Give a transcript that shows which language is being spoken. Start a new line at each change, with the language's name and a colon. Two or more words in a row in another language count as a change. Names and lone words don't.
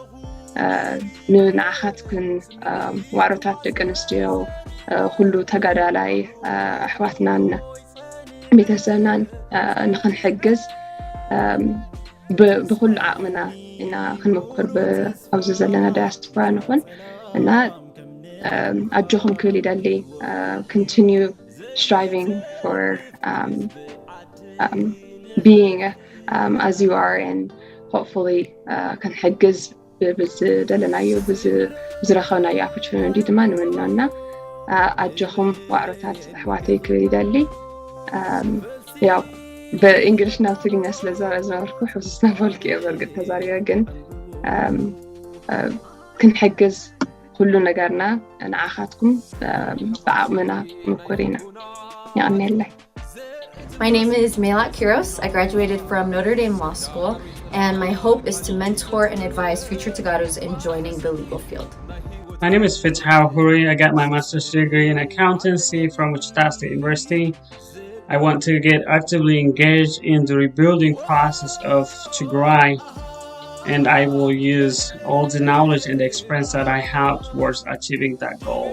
Tigrinya: ንዓኻትክን ዋዕሮታት ደቂ ኣንስትዮ ኩሉ ተጋዳላይ ኣሕዋትናን ቤተሰብናን ንክንሕግዝ ብኩሉ ዓቕምና ኢና ክንምኩር ኣብዚ ዘለና ዳያስፖራ ንኹን እና ኣጆኹም ክብል ይደሊ
English: continue striving for being as you are, and hopefully
Tigrinya: ክንሕግዝ ብዝደለናዮ ብዝረኸብናዮ opportunity ድማ ንምንና ኣጆኹም ዋዕሮታት ኣሕዋተይ ክብል ይደሊ ያው በእንግሊሽ ናብ ትግርኛ ስለዝነበርኩ ሕውስስና ፈልክ እየ በርግጥ ተዛሪበ ግን ክንሕግዝ ኩሉ ነገርና ንዓኻትኩም ብዓቕምና ምኩር ኢና ይቕኒየለይ
English: My name is Melat Kiros. I graduated from Notre Dame Law School, and my hope is to mentor and advise future Tagaros in joining the legal field. My name is Fitzhao Huri. I got my master's degree in accountancy from Wichita State University. I want to get actively engaged in the rebuilding process of Tigray, and I will use all the knowledge and the experience that I have towards achieving that goal.